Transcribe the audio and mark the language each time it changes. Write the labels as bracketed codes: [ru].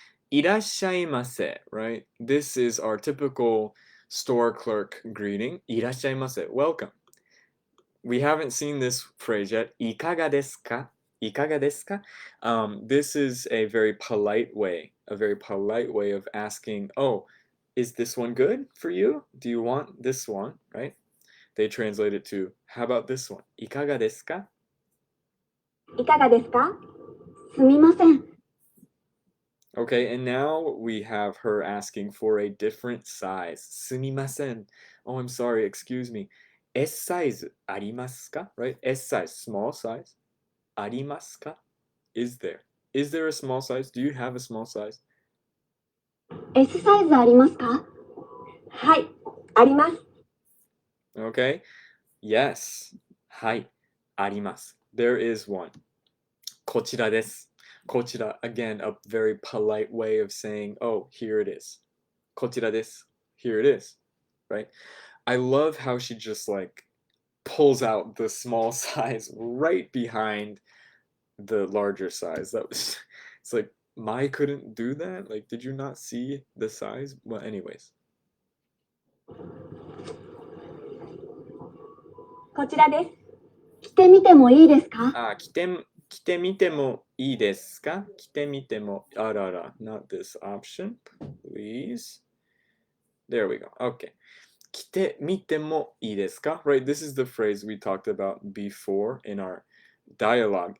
[ja] いらっしゃいませ, right? [en] This is our typical store clerk greeting. [ja] いらっしゃいませ. [en] Welcome. We haven't seen this phrase yet. [ja] いかがですか?いかがですか? [en] This is a very polite way of asking, oh, is this one good for you? Do you want this one, right? They translate it to, how about this one? [ja] いかがですか? いかがですか？すみません。 [en] Okay, and now we have her asking for a different size. [ja] すみません. [en] Oh, I'm sorry, excuse me. [ja] S size ありますか? [en] Right? S size, small size. [ja] ありますか? [en] Is there? Is there a small size? Do you have a small size? [ja] S サイズありますか？はい、あります。 [en] Okay. Yes. [ja] はい。あります. [en] There is one. [ja] こちらです. [en] こちら, again, a very polite way of saying, oh, here it is. [ja] こちらです. [en] Here it is. Right? I love how she just like pulls out the small size right behind the larger size. That was, it's like, Mai couldn't do that? Like, did you not see the size? Well, anyways. [ja] こちらです。着てみてもいいですか？着てみてもいいですか? 着てみても、あらら, [en] not this option, please. There we go. Okay. [ja] 着てみてもいいですか? [en] Right, this is the phrase we talked about before in our dialogue.